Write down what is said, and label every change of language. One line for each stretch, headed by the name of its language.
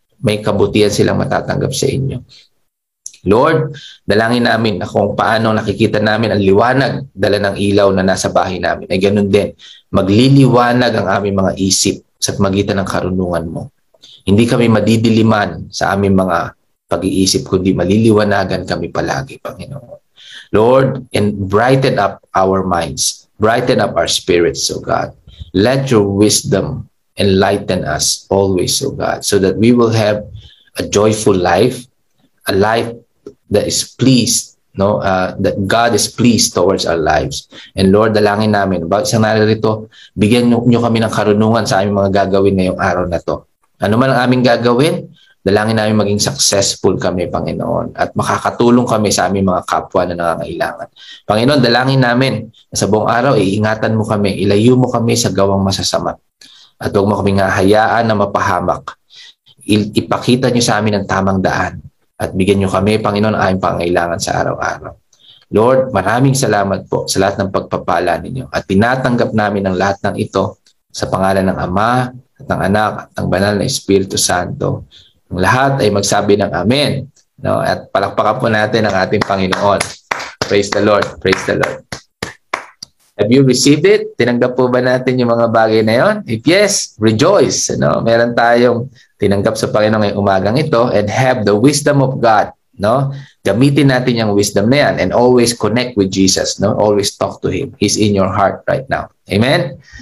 Filipino: may kabutihan silang matatanggap sa inyo. Lord, dalangin namin na kung paano nakikita namin ang liwanag dala ng ilaw na nasa bahay namin, ay ganun din, magliliwanag ang aming mga isip sa magitan ng karunungan mo. Hindi kami madidiliman sa aming mga pag-iisip, kundi maliliwanagan kami palagi, Panginoon.
English: Lord, and brighten up our minds, brighten up our spirits, O God. Let your wisdom enlighten us always, O God, so that we will have a joyful life, a life that is pleased, that God is pleased towards our lives.
Filipino: And Lord, dalangin namin, bawat isang narito, bigyan niyo kami ng karunungan sa aming mga gagawin ngayong araw na to. Ano man ang aming gagawin, dalangin namin maging successful kami, Panginoon, at makakatulong kami sa aming mga kapwa na nangangailangan. Panginoon, dalangin namin na sa buong araw, iingatan mo kami, ilayo mo kami sa gawang masasama. At huwag mo kami hayaan na mapahamak. Ipakita niyo sa amin ang tamang daan. At bigyan niyo kami, Panginoon, ang aming pangailangan sa araw-araw. Lord, maraming salamat po sa lahat ng pagpapala ninyo. At tinatanggap namin ang lahat ng ito sa pangalan ng Ama, at ng Anak, at ng Banal na Espiritu Santo. Ang lahat ay magsabi ng Amen. At palakpakan po natin ang ating Panginoon.
English: Praise the Lord. Praise the Lord. Have you received it?
Filipino: Tinanggap po ba natin yung mga bagay na yon?
English: If yes, rejoice.
Filipino: Meron tayong tinanggap sa Panginoon ngayong umagang ito,
English: and have the wisdom of God.
Filipino: Gamitin natin yung wisdom na yan
English: and always connect with Jesus. Always talk to Him. He's in your heart right now. Amen?